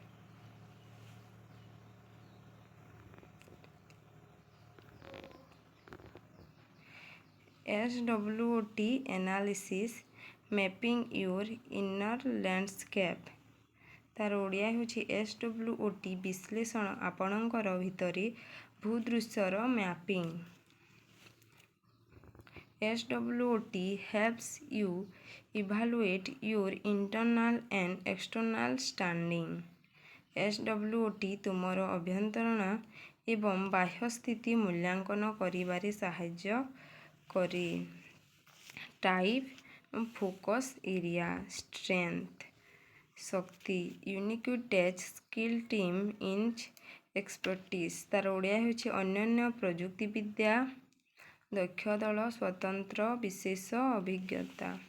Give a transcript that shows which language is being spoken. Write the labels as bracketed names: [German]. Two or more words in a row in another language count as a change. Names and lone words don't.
[English] SWOT analysis, mapping your inner landscape, [Odia] ତାର ଓଡ଼ିଆ ହେଉଛି SWOT ବିଶ୍ଳେଷଣ ଆପଣଙ୍କର ଭିତରି ଭୂଦୃଶ୍ୟର ମ୍ୟାପିଂ। [English] SWOT helps you evaluate your internal and external standing. [Odia] SWOT ତୁମର ଅଭ୍ୟନ୍ତରୀଣ ଏବଂ ବାହ୍ୟ ସ୍ଥିତି ମୂଲ୍ୟାଙ୍କନ କରିବାରେ ସାହାଯ୍ୟ କରେ। [English] type, focus area, strength, [Odia] ଶକ୍ତି, [English] unique touch, skill, team in expertise, [Odia] ତାର ଓଡ଼ିଆ ହେଉଛି ଅନନ୍ୟ ପ୍ରଯୁକ୍ତିବିଦ୍ୟା, ଦକ୍ଷ ଦଳ, ସ୍ୱତନ୍ତ୍ର ବିଶେଷ ଅଭିଜ୍ଞତା।